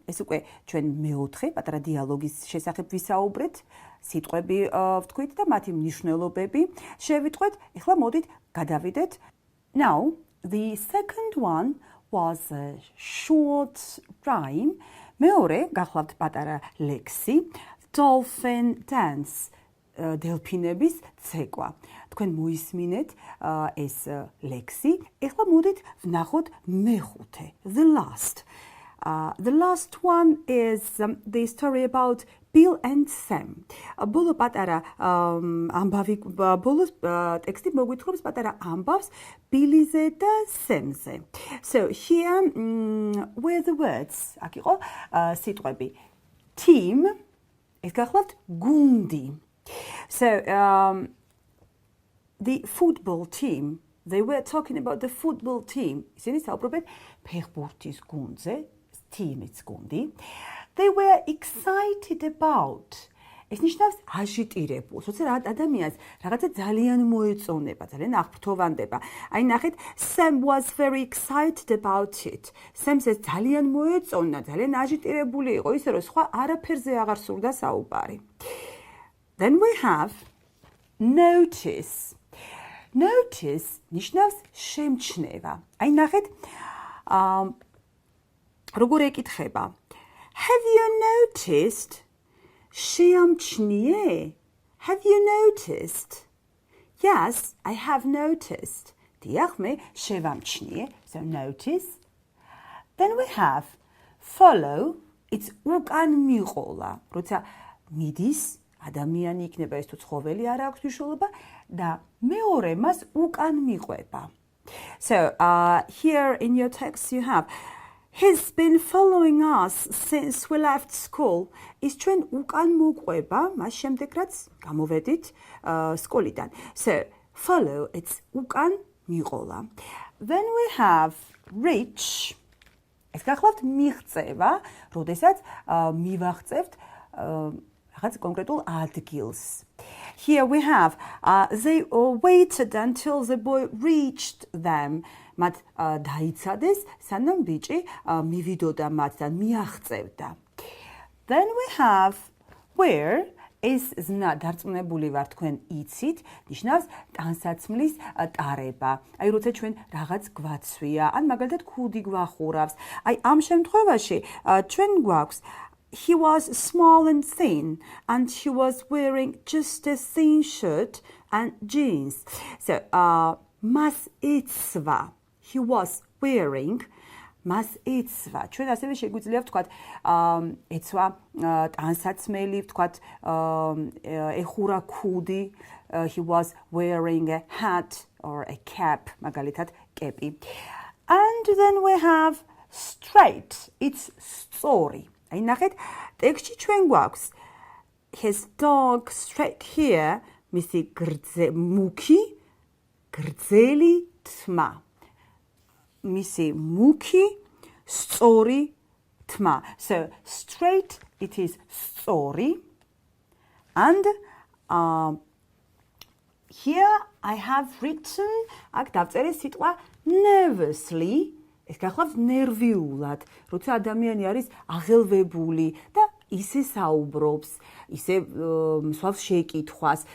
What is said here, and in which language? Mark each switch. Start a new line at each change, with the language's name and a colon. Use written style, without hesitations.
Georgian: ეს უკვე ჩვენ მეოთხე პატარა დიალოგის შესახებ ვისაუბრეთ. სიტყვები ვთქვით და მათი მნიშვნელობები შევიტყვეთ. ეხლა მოდით გადავიდეთ.
English: Now, the second one was a short rhyme.
Georgian: მეორე გახლავთ პატარა ლექსი.
English: Dolphin dance.
Georgian: დელფინების ცეკვა. თქვენ მოისმინეთ ეს ლექსი. ეხლა მოდით ვნახოთ მეხუთე,
English: the last. The last one is the story about Bill and Sam.
Georgian: ბოლო პატარა ამბავი, ბოლო ტექსტი მოგვითხრობს პატარა ამბავს ბილიზე და სემზე.
English: So here were the words.
Georgian: აქ იყო სიტყვები. Team, ეს გახლავთ გუნდი.
English: So, the football team, they were talking about the football team.
Georgian: ისინი საუბრობენ ფეხბურთის გუნდზე, team-ის გუნდი.
English: They were excited about.
Georgian: ეს ნიშნავს აჟიტირებულს. როცა ადამიანს რაღაცა ძალიან მოეწონება, ძალიან აღფრთოვანდება. აი ნახეთ,
English: Sam was very excited about it.
Georgian: Sam-ს ეს ძალიან მოეწონა, ძალიან აჟიტირებული იყო, ისე რომ სხვა არაფერზე აღარ სურდა საუბარი.
English: Then we have notice. Notice
Georgian: ნიშნავს შემჩნევა. აი ნახეთ, როგორ ეკითხება.
English: Have you noticed?
Georgian: შეამჩნიე?
English: Have you noticed? Yes, I have noticed.
Georgian: დიახ, მე შევამჩნიე.
English: So notice. Then we have follow. It's
Georgian: უკან მიყოლა. როცა მიდის ადამიანი იქნება ეს თუ ცხოველი არ აქვს მნიშვნელობა და მეორე მას უკან მიყვება.
English: So here in your text you have he's been following us since we left school.
Georgian: ის ჩვენ უკან მოყვება მას შემდეგ რაც გამოვედით სკოლიდან.
English: So follow it's
Georgian: უკან მიყოლა.
English: Then we have reach.
Georgian: ეს გახლავთ მიღწევა, როდესაც მივაღწევთ რაღაც კონკრეტულ ადგილს.
English: Here we have they waited until the boy reached them.
Georgian: მათ დაიცადეს, სანამ ბიჭი მივიდოდა მათთან, მიაღწევდა.
English: Then we have where is zna
Georgian: დარწმუნებული ვარ თქვენ იცით, ნიშნავს ტანსაცმლის ტარება. აი როცა ჩვენ რაღაც გვაცვია, ან მაგალითად ქუდი გვახურავს. აი ამ შემთხვევაში ჩვენ გვაქვს
English: He was small and thin, and he was wearing just a thin shirt and jeans. So,
Georgian: mas itsva.
English: He was wearing mas itsva.
Georgian: ჩვენ ასევე შეგვიძლია ვთქვათ, იცვა ტანსაცმელი, ვთქვათ, ეხურა ქუდი.
English: He was wearing a hat or a cap,
Georgian: მაგალითად, კეპი.
English: And then we have straight. It's
Georgian: სწორი. აი ნახეთ, ტექსტში ჩვენ გვაქვს
English: his dog straight here,
Georgian: მისი მუქი, გრძელი თმა. მისი მუქი, სწორი თმა.
English: So, straight, it is
Georgian: სწორი.
English: And here I have written,
Georgian: აქ დავწერე სიტყვა
English: nervously.
Georgian: ეს გახლავთ ნერვიულად, როცა ადამიანი არის აღელვებული და ისე საუბრობს, ისე მსვავს შეკითხვას.